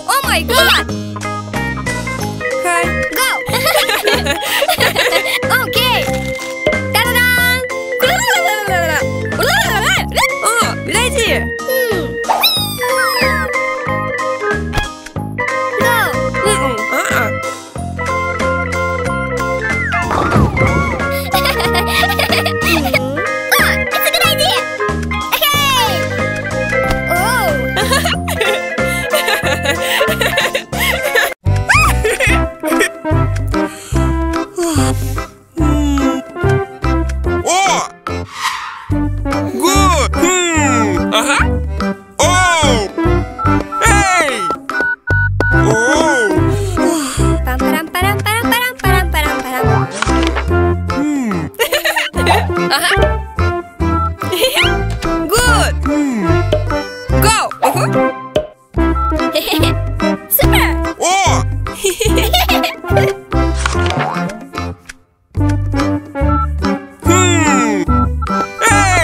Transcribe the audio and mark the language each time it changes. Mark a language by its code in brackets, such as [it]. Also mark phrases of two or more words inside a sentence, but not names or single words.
[en] my god! Hi. Go! Okay! Ta-da-da! Oh, good idea. Go! It's a good idea! Hey! Oh! Good. Oh. Hey. Oh. Pam param param param param param param param. Good. Go. Super! Oh. Hey.